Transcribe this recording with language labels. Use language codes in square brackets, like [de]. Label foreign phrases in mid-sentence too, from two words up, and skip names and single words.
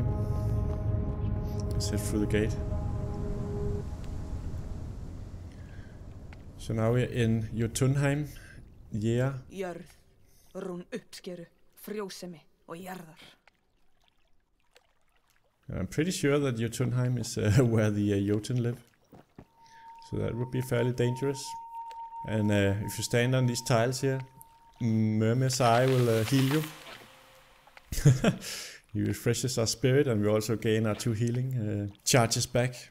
[en] Let's head through the gate. So now we're in Jotunheim. Yeah. [is] Jörð, rún uppskeru, frjósemi og jarðar. [en] I'm pretty sure that Jotunheim is where the Jotun live. So that would be fairly dangerous. And if you stand on these tiles here, Myrmir's Eye will heal you. He refreshes our spirit, and we also gain our 2 healing charges back.